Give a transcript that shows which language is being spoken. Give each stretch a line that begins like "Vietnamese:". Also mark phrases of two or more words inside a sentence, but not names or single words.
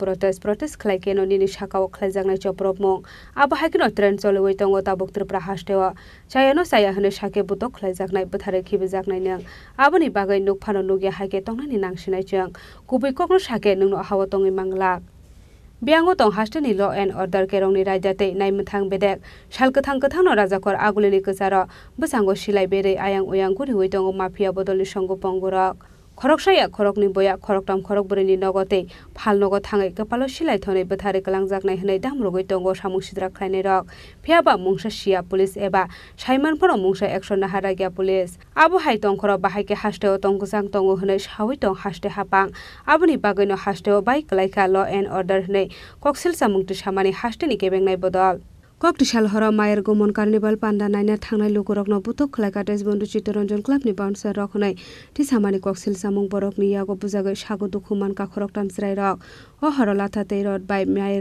Kok Borok: protest khlai keno nini shakao khlai jangnai choprop mong abo haikino trend choloi tongo tabuk Tripura hastewa chayano saya hne shake butok khlai jaknai buthare khibe jaknai nang aboni bagai nukphano nugia haike tongnani nangsinai chang kubui kokno shake nungno hawa tongi manglak Biango tong hasteni
English: law and order
Kok Borok: kerongni raidate naimthang bedek salkathang kathangno rajakor agulini kacharo busango silai bere ayang uyang guri hoitongo mafia bodolni songo pongorok Khoroksaya khorokni boya khoroktam khorokboreni nogote phalnogo thangai kapalo silai thonai buthare kalangjaknai hnai damrogoi tongo samung sidra khlainai rok phiaba mungsa sia police eba saimanphoro mungsa action naharagya police abo hai tongkhoro bahaike hasteo tongkusang tongo hnai sawi tong haste hapang aboni bagaino hasteo bai klaika
English: law and order
Kok Borok: hnai koksil samungti samani hasteni kebengnai bodol Koktisal hora mayer gomon carnival panda naina thangnai lukurokno butok khlaika desbondu chittoranjan clubni bouncer rokhnai tisamani koksil samung borokni yago bujagai sago dukhuman ka khoroktam srai rok o horolatha teirot by mayer